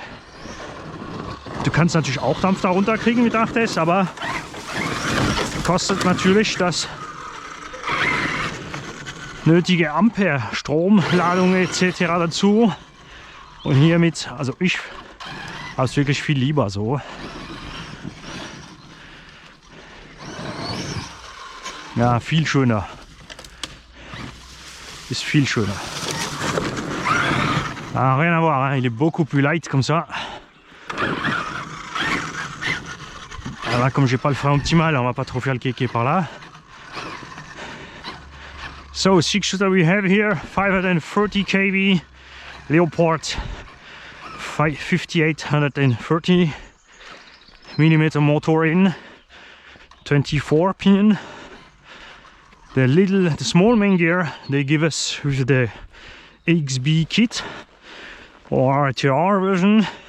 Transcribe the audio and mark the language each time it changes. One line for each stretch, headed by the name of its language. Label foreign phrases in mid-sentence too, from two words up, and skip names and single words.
German: Du kannst natürlich auch Dampf darunter kriegen mit 8S, aber kostet natürlich das nötige Ampere, Stromladung etc. dazu. Und hiermit, also ich habe es wirklich viel lieber so. Ja, viel schöner. Ist viel schöner.
French: Ah, rien à voir, hein. Il est beaucoup plus light comme ça. Alors là, comme j'ai pas le frein optimal, on va pas trop faire le kéké par là.
English: So, 6-shooter we have here, 530 kV Leopard 5830 mm motor in 24 pinion. The small main gear they give us with the XB kit or RTR version.